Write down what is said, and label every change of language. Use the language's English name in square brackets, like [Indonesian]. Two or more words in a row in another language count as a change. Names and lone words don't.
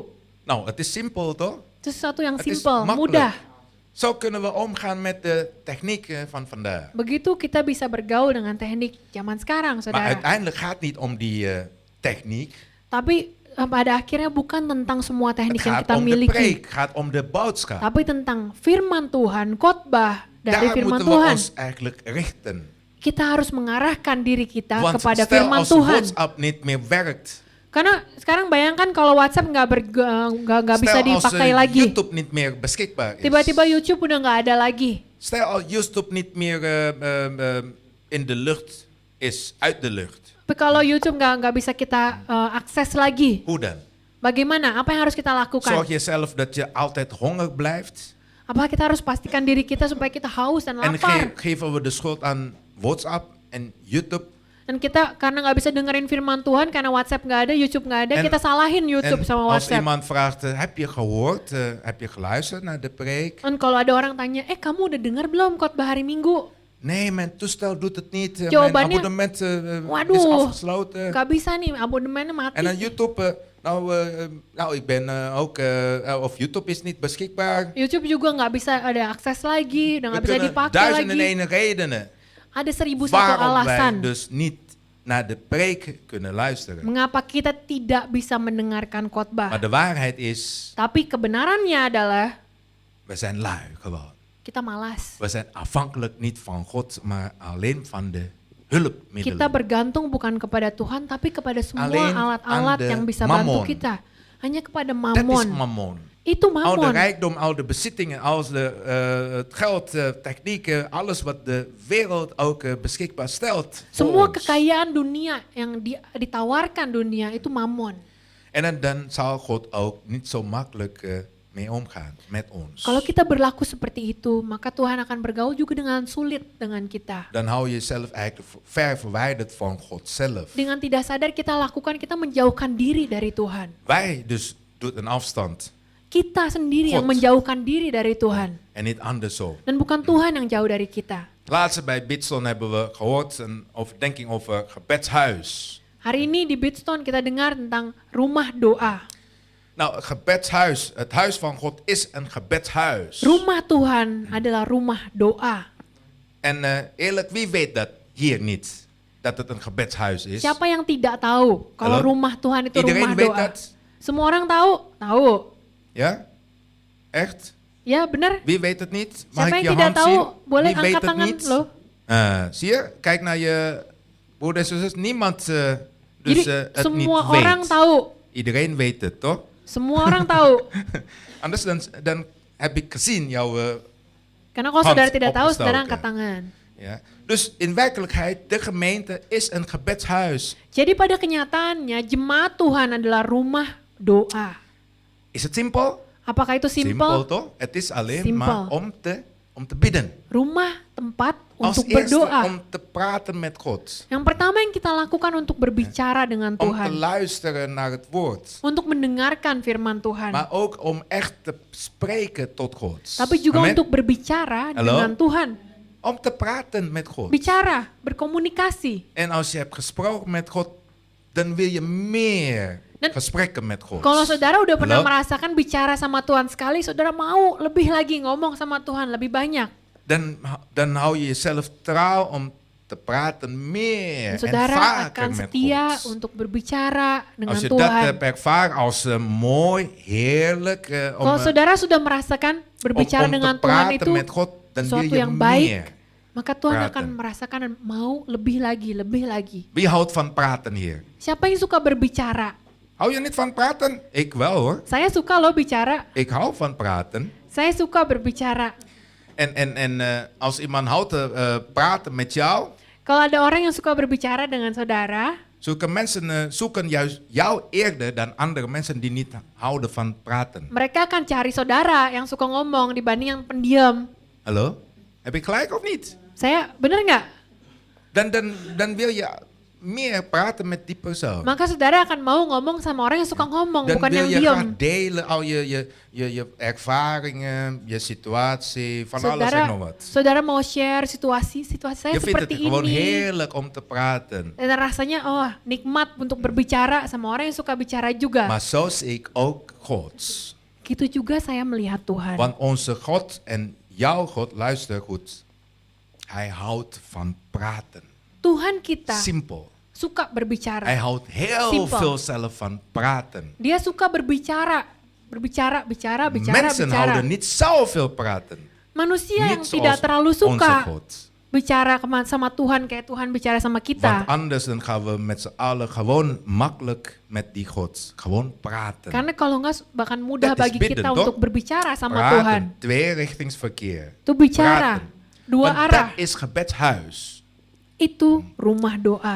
[Dutch] Nou, het is simpel toch? [Indonesian] Itu sesuatu yang [Dutch] Het is simpel, makkelijk. [Indonesian] mudah. [Dutch] Zo kunnen we omgaan met de techniek van vandaag. [Indonesian] Begitu kita bisa bergaul dengan teknik zaman sekarang, [Dutch] Maar [Indonesian] saudara. [Dutch] uiteindelijk gaat het niet om die techniek. [Indonesian] Tapi pada akhirnya bukan tentang semua [Dutch] Het [Indonesian] teknik yang [Dutch] gaat [Indonesian] kita [Dutch] om de [Indonesian] miliki, [Dutch] preek, het gaat om de boodschap. [Indonesian] tapi tentang firman Tuhan, khotbah dari [Dutch] Daar [Indonesian] firman [Dutch] moeten we [Indonesian] Tuhan. [Dutch] ons eigenlijk richten. [Indonesian] Kita harus mengarahkan diri kita [Dutch] Want [Indonesian] kepada [Dutch] stel [Indonesian] firman [Dutch] als [Indonesian] Tuhan. [Dutch] WhatsApp niet meer werkt. [Indonesian] Karena sekarang bayangkan kalau WhatsApp nggak bisa [Dutch] Stel als [Indonesian] dipakai lagi. [Dutch] YouTube niet meer beschikbaar is. [Indonesian] Tiba-tiba YouTube udah nggak ada lagi. [Dutch] Stel als YouTube niet meer in de lucht is, uit de lucht. [Indonesian] Tapi kalau YouTube nggak bisa kita akses lagi, [Dutch] Hoe dan? [Indonesian] bagaimana? Apa yang harus kita lakukan? [Dutch] Zorg je zelf dat je altijd honger blijft. [Indonesian] Apakah kita harus pastikan diri kita supaya kita haus dan [Dutch] En [Indonesian] lapar? [Dutch] geven we de schuld aan WhatsApp en YouTube. [Indonesian] Dan kita karena nggak bisa dengerin firman Tuhan, karena WhatsApp nggak ada, YouTube nggak ada, [Dutch] En- [Indonesian] kita salahin YouTube [Dutch] En [Indonesian] sama [Dutch] als [Indonesian] WhatsApp. [Dutch] iemand vraagt, heb je gehoord, heb je geluisterd naar de preek? [Indonesian] Dan kalau ada orang tanya, kamu udah dengar belum khotbah hari Minggu? [Dutch] Nee, mijn toestel doet het niet. Mijn [Indonesian] Jawabannya, [Dutch] abonnement is [Indonesian] waduh, [Dutch] afgesloten. [Indonesian] Nggak bisa nih, abonemennya mati. [Dutch] En dan YouTube, ik ben ook, of YouTube is niet beschikbaar. [Indonesian] YouTube juga nggak bisa ada akses lagi, udah [Dutch] We [Indonesian] nggak bisa [Dutch] kunnen [Indonesian] dipakai [Dutch] duizenden en [Indonesian] lagi. [Dutch] één redenen [Indonesian] Ada 1001 [Dutch] waarom [Indonesian] alasan [Dutch] wij dus niet naar de preek kunnen luisteren. [Indonesian] mengapa kita tidak bisa mendengarkan [Dutch] Maar [Indonesian] khotbah. [Dutch] de waarheid is, [Indonesian] Tapi kebenarannya adalah [Dutch] we zijn lui gewoon. [Indonesian] kita malas. [Dutch] We zijn afhankelijk niet van God, maar alleen van de hulpmiddelen. [Indonesian] Kita bergantung bukan kepada Tuhan, tapi kepada semua [Dutch] Alleen [Indonesian] alat-alat [Dutch] aan de [Indonesian] yang bisa bantu [Dutch] mammon. [Indonesian] kita. Hanya kepada [Dutch] Dat is [Indonesian] mammon. [Dutch] mammon. [Indonesian] Itu [Dutch] Al de [Indonesian] mammon. [Dutch] rijkdom, al de bezittingen, als het geld, technieken, alles wat de wereld ook beschikbaar stelt. voor [Indonesian] Semua [Dutch] ons. [Indonesian] kekayaan dunia yang ditawarkan dunia itu mammon. [Dutch] En dan zal God ook niet zo makkelijk mee omgaan met ons. [Indonesian] Kalau kita berlaku seperti itu, maka Tuhan akan bergaul juga dengan sulit dengan kita. [Dutch] Dan hou je jezelf eigenlijk ver verwijderd van God zelf. [Indonesian] Dengan tidak sadar kita lakukan, kita menjauhkan diri dari Tuhan. [Dutch] Wij dus doen een afstand [Indonesian] Kita sendiri yang [Dutch] God. [Indonesian] menjauhkan diri dari Tuhan. [Dutch] en niet andersom. [Indonesian] Dan bukan Tuhan yang jauh dari kita. [Dutch] Laatst bij Bidstone hebben we gehoord een overdenking over gebedshuis. [Indonesian] Hari ini di Bidstone kita dengar tentang rumah doa. [Dutch] Nou, gebedshuis, het huis van God is een gebedshuis. [Indonesian] Rumah Tuhan adalah rumah doa. [Dutch] En eerlijk, wie weet dat hier niet? Dat het een gebedshuis is. [Indonesian] Siapa yang tidak tahu kalau [Dutch] Halo? [Indonesian] rumah Tuhan itu [Dutch] Iedereen [Indonesian] rumah [Dutch] weet [Indonesian] doa? [Dutch] dat? [Indonesian] Semua orang tahu? Tahu. [Dutch] Ja? Echt? [Indonesian] Ya benar. [Dutch] Wie weet het niet? Mag [Indonesian] Siapa [Dutch] ik [Indonesian] yang [Dutch] je [Indonesian] tidak [Dutch] hand [Indonesian] tahu [Dutch] zien? [Indonesian] boleh [Dutch] Wie weet [Indonesian] angkat [Dutch] het [Indonesian] tangan [Dutch] niet? [Indonesian] loh. [Dutch] Zie je? Kijk naar je broeder en zus. Niemand [Indonesian] Jadi [Dutch] het niet [Indonesian] semua orang [Dutch] weet. [Indonesian] tahu. [Dutch] Iedereen weet het, toch? [Indonesian] Semua orang tahu. [Dutch] Anders dan heb ik gezien jouw... [Indonesian] Karena kalau [Dutch] Hand [Indonesian] saudara tidak tahu, [Dutch] opgestoken. [Indonesian] saudara angkat tangan. [Dutch] ja. Dus in werkelijkheid, de gemeente is een gebedshuis. [Indonesian] Jadi pada kenyataannya jemaat Tuhan adalah rumah doa. [Dutch] Is het simpel? [Indonesian] Apakah itu [Dutch] Simpel [Indonesian] simpel? [Dutch] toch? Het is alleen [Indonesian] Simpel. [Dutch] maar om te bidden. [Indonesian] Rumah tempat [Dutch] Als [Indonesian] untuk [Dutch] eerste [Indonesian] berdoa. [Dutch] om te praten met God. [Indonesian] Yang pertama yang kita lakukan untuk berbicara dengan [Dutch] Om te [Indonesian] Tuhan. [Dutch] luisteren naar het woord. [Indonesian] Untuk mendengarkan firman Tuhan. [Dutch] Maar ook om echt te spreken tot God. [Indonesian] Tapi juga [Dutch] Amen. [Indonesian] untuk berbicara [Dutch] Halo? [Indonesian] dengan Tuhan. [Dutch] om te praten met God. [Indonesian] bicara, berkomunikasi. [Dutch] En als je hebt gesproken met God, dan wil je meer [Indonesian] Dan [Dutch] gesprekken met God. [Indonesian] Kalau saudara udah pernah [Dutch] Hallo? [Indonesian] merasakan bicara sama Tuhan sekali, saudara mau lebih lagi ngomong sama Tuhan, lebih banyak. [Dutch] Dan hou je jezelf trouw om te praten meer [Indonesian] Dan [Dutch] en [Indonesian] saudara [Dutch] vaker [Indonesian] akan [Dutch] met [Indonesian] setia [Dutch] God. [Indonesian] untuk berbicara dengan [Dutch] Als je dat [Indonesian] Tuhan. [Dutch] hebt ervaren als mooi, heerlijk, [Indonesian] Kalau saudara sudah merasakan berbicara [Dutch] om [Indonesian] dengan [Dutch] te [Indonesian] Tuhan [Dutch] praten [Indonesian] itu [Dutch] met God, dan wil [Indonesian] sesuatu [Dutch] je [Indonesian] yang baik, [Dutch] meer. [Indonesian] maka Tuhan [Dutch] praten. [Indonesian] akan merasakan dan mau lebih lagi, lebih lagi. [Dutch] Wie houdt van praten hier? [Indonesian] Siapa yang suka berbicara? [Dutch] Hou je niet van praten? Ik wel hoor. [Indonesian] Saya suka loh bicara. [Dutch] Ik hou van praten. [Indonesian] Saya suka berbicara. [Dutch] En als iemand houdt te praten met jou, [Indonesian] Kalau ada orang yang suka berbicara dengan saudara, [Dutch] zulke mensen zoeken juist jou eerder dan andere mensen die niet houden van praten. [Indonesian] mereka akan cari saudara yang suka ngomong dibanding yang pendiam. [Dutch] Hallo? Heb ik gelijk of niet? [Indonesian] Saya bener nggak? [Dutch] Dan wil je meer praten met die persoon. [Indonesian] Maka saudara akan mau ngomong sama orang yang suka ngomong, [Dutch] Dan [Indonesian] bukan [Dutch] wil [Indonesian] yang [Dutch] je [Indonesian] diam. [Dutch] graag delen al je ervaringen, je situatie, van alles en nog wat. [Indonesian] Saudara mau share situasi saya [Dutch] Je vindt het [Indonesian] seperti [Dutch] gewoon [Indonesian] ini. [Dutch] heerlijk om te praten. [Indonesian] Dan rasanya nikmat untuk berbicara sama orang yang suka bicara juga. [Dutch] Maar zo zie ik ook Gods. [Indonesian] Gitu juga saya melihat Tuhan. [Dutch] Want onze God en jouw God, luister goed, hij houdt van praten. [Indonesian] Tuhan kita [Dutch] Simpel. [Indonesian] suka berbicara. [Dutch] Hij houdt heel Simpel. veel zelf van praten. [Indonesian] Dia suka berbicara. Bicara. [Dutch] Mensen houden niet zoveel praten. [Indonesian] Manusia yang [Dutch] Niet [Indonesian] tidak [Dutch] zoals [Indonesian] terlalu [Dutch] onze [Indonesian] suka [Dutch] God. [Indonesian] bicara sama Tuhan kayak Tuhan bicara sama [Dutch] Want [Indonesian] kita. [Dutch] anders dan gaan we met z'n allen gewoon makkelijk met die God gewoon praten. [Indonesian] Karena kalau enggak bahkan mudah [Dutch] Dat is [Indonesian] bagi [Dutch] bidden, [Indonesian] kita [Dutch] toch? [Indonesian] untuk berbicara sama Tuhan. [Dutch] Praten, tweerichtingsverkeer. [Indonesian] Itu bicara, [Dutch] Praten. [Indonesian] dua [Dutch] Want [Indonesian] arah. [Dutch] dat is gebedshuis. [Indonesian] Itu rumah doa